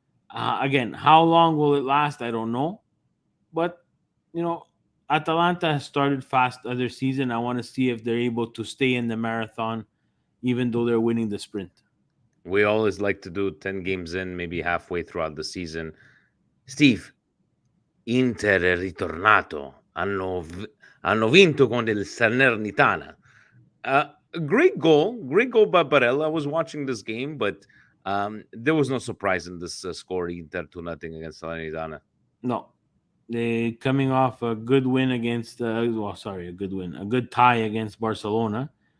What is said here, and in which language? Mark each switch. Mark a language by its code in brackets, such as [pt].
[en] Again, how long will it last? I don't know, but Atalanta has started fast other season. I want to see if they're able to stay in the marathon, even though they're winning the sprint. We always like to do 10 games in, maybe halfway throughout the season. [it] Steve, Inter è ritornato. Hanno vinto con il Salernitana. [en] Great goal by Barella. I was watching this game, but there was no surprise in this score. Inter 2-0 against Salernitana. No. They coming off a good win against a good tie against Barcelona.